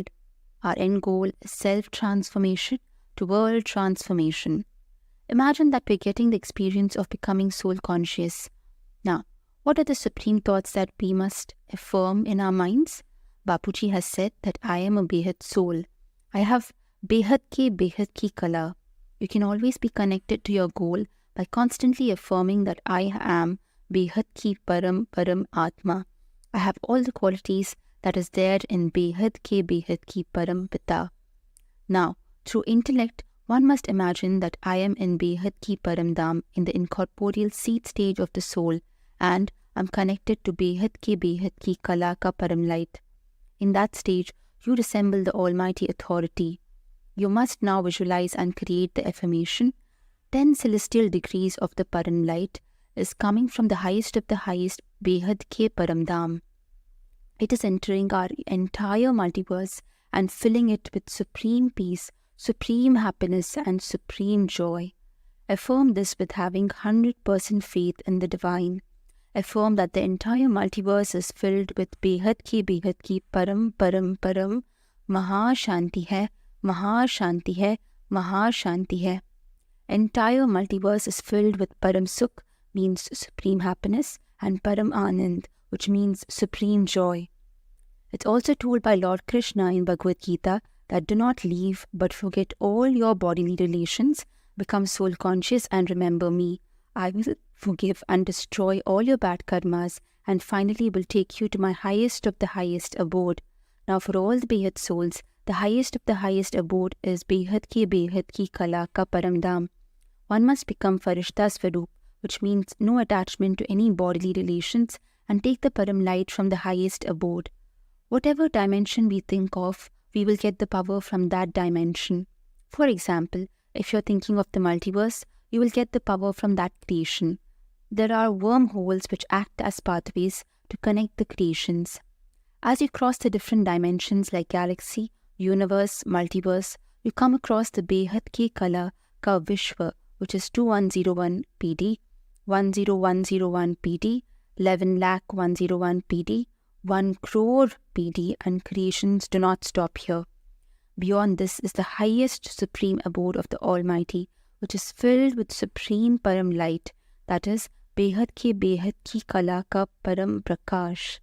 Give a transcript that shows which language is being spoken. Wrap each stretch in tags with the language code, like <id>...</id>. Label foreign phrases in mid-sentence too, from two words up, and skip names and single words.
<en>Our end goal is self-transformation to world transformation. Imagine that we're getting the experience of becoming soul conscious. Now, what are the supreme thoughts that we must affirm in our minds? Bapuji has said that I am a BEHAD soul. I have</en> <hi>बेहद की कला.</hi> <en>You can always be connected to your goal by constantly affirming that I am</en> <hi>बेहद की परम आत्मा.</hi> <en>I have all the qualities that is there in</en> <hi>बेहद की परम पिता.</hi> <en>Now, through intellect, one must imagine that I am in</en> <hi>बेहद की परम धाम,</hi> <en>in the incorporeal seed stage of the soul, and I'm connected to</en> <hi>बेहद की कला का परम</hi> <en>light. In that stage, you resemble the Almighty Authority. You must now visualize and create the affirmation. 10 celestial degrees of the param light is coming from the highest of the highest,</en> <hi>बेहद के परम धाम.</hi> <en>It is entering our entire multiverse and filling it with supreme peace, supreme happiness and supreme joy. Affirm this with having 100% faith in the divine. Affirm that the entire multiverse is filled with</en> <hi>बेहद की परम महा शांति है, महा शांति है, महा शांति है.</hi> <en>Entire multiverse is filled with</en> <hi>परम सुख,</hi> <en>means supreme happiness, and</en> <hi>परम आनंद,</hi> <en>which means supreme joy. It's also told by Lord Krishna in Bhagavad Gita that do not leave but forget all your bodily relations, become soul conscious and remember me. I will forgive and destroy all your bad karmas and finally will take you to my highest of the highest abode. Now for all the BEHAD souls, the highest of the highest abode is</en> <hi>बेहद की कला का परम धाम.</hi> <en>One must become</en> <hi>फ़रिश्ता स्वरूप,</hi> <en>which means no attachment to any bodily relations, and take the param light from the highest abode. Whatever dimension we think of, we will get the power from that dimension. For example, if you're thinking of the multiverse, you will get the power from that creation. There are wormholes which act as pathways to connect the creations. As you cross the different dimensions like galaxy, universe, multiverse, you come across the</en> <hi>बेहद की कला का विश्व,</hi> <en>which is 2101 PD, 10101 PD, 11,101 PD, 1 crore PD, and creations do not stop here. Beyond this is the highest supreme abode of the Almighty, which is filled with supreme param light, that is</en> <hi>बेहद की कला का परम प्रकाश.</hi>